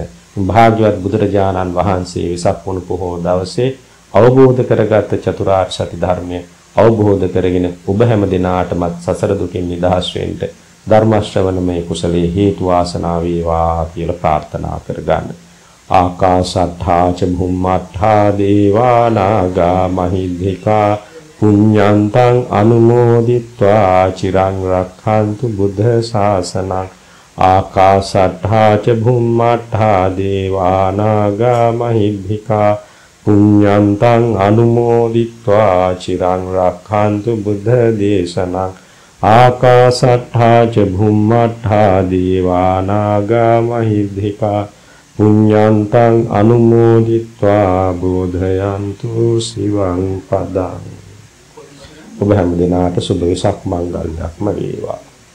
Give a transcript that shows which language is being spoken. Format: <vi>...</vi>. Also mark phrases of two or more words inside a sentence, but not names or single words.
<si>භාග්‍යවත් බුදුරජාණන් වහන්සේ වෙසක් පුණු පොහෝ දවසේ අවබෝධ කරගත් චතුරාර්ය සත්‍ය ධර්මය අවබෝධ කරගෙන ඔබ හැම දිනාටමත් සසර දුකින් නිදහස් වෙන්න ධර්ම ශ්‍රවණමය කුසලයේ හේතු වාසනා වේවා කියලා ප්‍රාර්ථනා කරගන්න.</si> <pi>ආකාශට්ඨා ච භුම්මට්ඨා දේවා නාග මහිද්దికා පුඤ්ඤන්තං අනුමෝදිත්වා චිරං රක්ඛන්තු බුද්ධ ශාසනං. ආකාශට්ඨා ච භුම්මට්ඨා දේවා නාග මහිද්దికා පුඤ්ඤන්තං අනුමෝදිත්වා චිරං රක්ඛන්තු බුද්ධ දේශනං. ආකාශට්ඨා ච භුම්මට්ඨා දේවා නාග මහිද්దికා පුඤ්ඤන්තං අනුමෝදිත්වා බෝධයන්තු සිවං පදං.</pi> <si>ඔබ හැම දිනාට සුබ වෙසක් මංගල්‍යක්ම වේවා.</si>